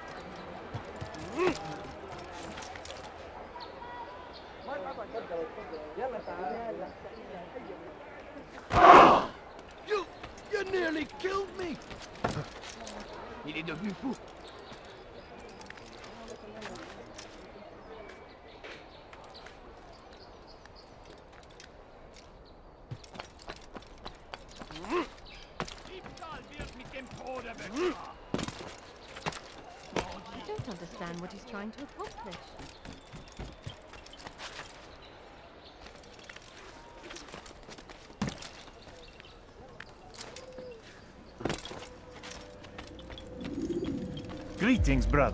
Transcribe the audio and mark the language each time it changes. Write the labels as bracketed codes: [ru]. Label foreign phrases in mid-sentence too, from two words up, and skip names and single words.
[en] You nearly killed me! [fr] Il est devenu fou. [de] Diebstahl wird mit dem Tode bestraft. [en] I don't understand what he's trying to accomplish. Greetings, brother.